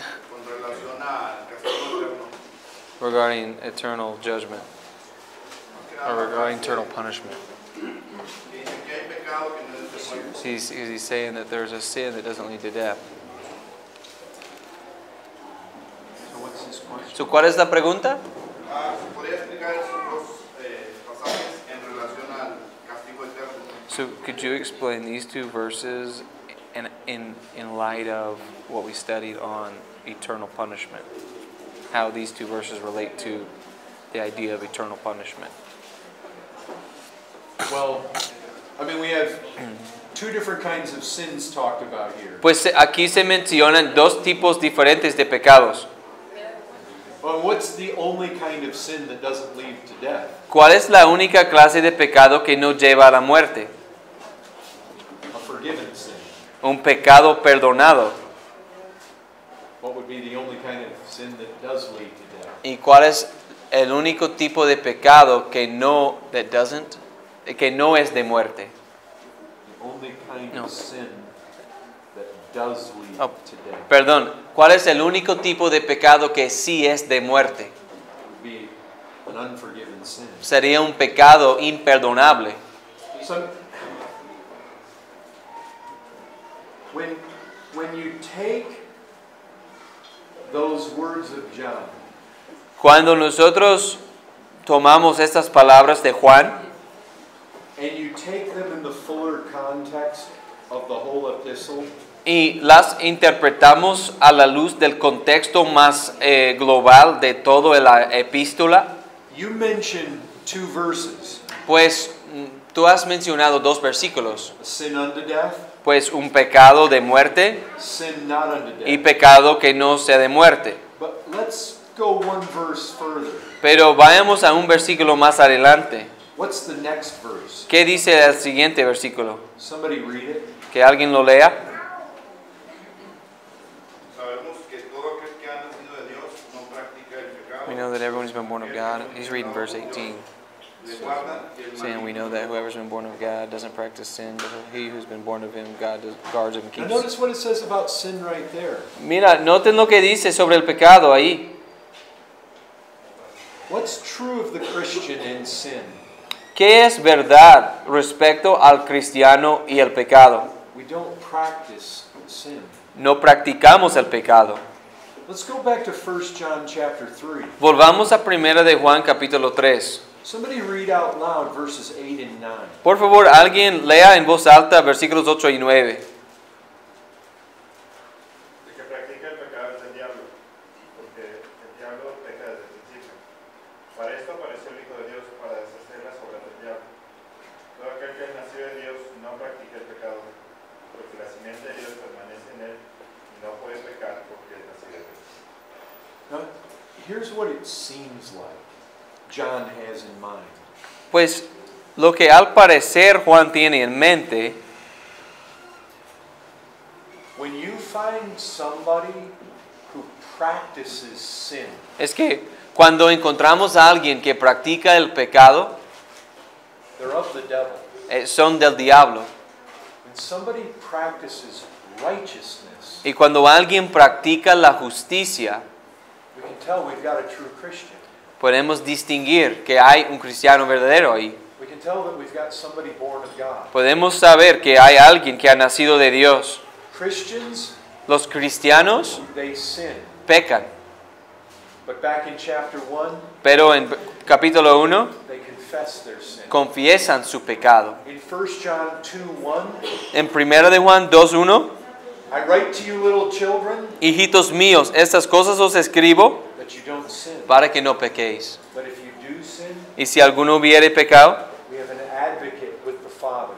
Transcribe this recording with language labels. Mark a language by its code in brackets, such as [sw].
[es] con relación al castigo eterno? [en] regarding eternal judgment, [es] Más que [en] or [es] nada, [en] regarding eternal punishment. [es] que dice que hay pecado que no es de muerte. [en] He's saying that there's a sin that doesn't lead to death. So what's his question? [es] So, ¿cuál es la pregunta? ¿Podría explicar esos 2 pasajes en relación al castigo eterno? [en] So, could you explain these 2 verses in light of what we studied on eternal punishment? How these 2 verses relate to the idea of eternal punishment? Well, I mean, we have 2 different kinds of sins talked about here. [es] Pues aquí se mencionan 2 tipos diferentes de pecados. [en] Well, what's the only kind of sin that doesn't lead to death? [es] ¿Cuál es la única clase de pecado que no lleva a la muerte? [en] A forgiven sin. [es] Un pecado perdonado. [en] What would be the only kind of sin that does lead to death? [es] ¿Y cuál es el único tipo de pecado que no es de muerte? [en] The only kind [es] No. [en] of sin that does lead Oh. to death [es] Perdón, ¿cuál es el único tipo de pecado que sí es de muerte? [en] would be an unforgiven sin. [es] Sería un pecado imperdonable. [en] So, when you take those words of John, [es] Cuando nosotros tomamos estas palabras de Juan [en] and you take them in the fuller context of the whole epistle, [es] y las interpretamos a la luz del contexto más global de toda la epístola, [en] you mention two verses, [es] pues tú has mencionado 2 versículos, [en] sin unto death, [es] pues un pecado de muerte [en] sin not unto [es] y [en] death. [es] pecado que no sea de muerte. [en] But let's go one verse further. [es] Pero vayamos a un versículo más adelante. [en] What's the next verse? [es] ¿Qué dice el siguiente versículo? [en] Somebody read it. [es] Que alguien lo lea. Sabemos que todo aquel que ha nacido de Dios no practica el pecado. [en] We know that everyone who's been born of God. He's reading verse 18. [es] Le guarda y el [en] Saying we know that whoever's been born of God doesn't practice sin, but he who's been born of him, God guards him and Now keeps. notice what it says about sin right there. [es] Mira, noten lo que dice sobre el pecado ahí. [en] What's true of the Christian in sin? [es] ¿Qué es verdad respecto al cristiano y el pecado? [en] We don't practice sin. [es] No practicamos el pecado. [en] Let's go back to 1 John chapter 3. [es] Volvamos a 1 de Juan capítulo 3. [en] Somebody read out loud verses 8 and 9. [es] Por favor, alguien lea en voz alta versículos 8 y 9. El que practica el pecado es el diablo, porque el diablo peca desde el principio. Para esto apareció el Hijo de Dios, para deshacer las obras del diablo. Todo aquel que es nacido de Dios no practica el pecado, porque la simiente de Dios permanece en él y no puede pecar porque es nacido de Dios. [en] Now, here's what it seems like John has in mind. [es] Pues lo que al parecer Juan tiene en mente, [en] When you find somebody who practices sin, [es] es que cuando encontramos a alguien que practica el pecado, [en] they're of the devil. [es] son del diablo. [en] When somebody practices righteousness, [es] Y cuando alguien practica la justicia, [en] we can tell we've got a true Christian. [es] podemos distinguir que hay un cristiano verdadero ahí. [en] We can tell that we've got somebody born of God. [es] Podemos saber que hay alguien que ha nacido de Dios. [en] Christians, [es] Los cristianos [en] they sin. [es] pecan, [en] But back in chapter 1, [es] pero en capítulo 1 [en] they confess their sin. [es] confiesan su pecado. [en] In 1 John 2:1, [es] En 1 de Juan 2:1, [en] I write to you little children [es] hijitos míos, estas cosas os escribo [en] that you don't sin. [es] para que no pequéis. [en] But if you do sin, [es] Y si alguno hubiere pecado, [en] we have an advocate with the Father,